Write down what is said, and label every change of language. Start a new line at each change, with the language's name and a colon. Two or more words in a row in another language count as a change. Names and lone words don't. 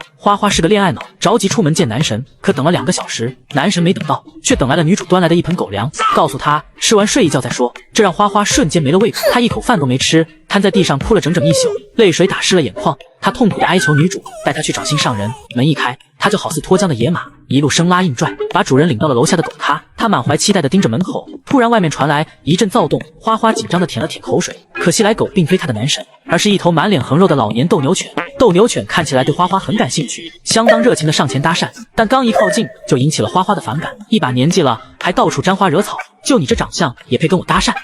Chinese: 花花是個戀愛腦，着急出門見男神，可等了2個小時，男神沒等到，卻等來了女主端來的一盆狗糧，告訴她吃完睡一覺再說。這讓花花瞬間沒了胃口，她一口飯都沒吃，癱在地上哭了整整1宿，淚水打濕了眼眶。她痛苦地哀求女主帶她去找心上人。門一開，她就好似脫韁的野馬，一路生拉硬拽，把主人領到了樓下的狗咖。她滿懷期待地盯着門口，突然外面傳來一陣躁動，花花緊張地舔了舔口水。可惜來狗並非她的男神，而是一頭滿臉橫肉的老年鬥牛犬。鬥牛犬看起來對花花很感興趣，相當熱情地上前搭訕，但剛一靠近就引起了花花的反感。一把年紀了，還到處沾花惹草，就你這長相也配跟我搭訕？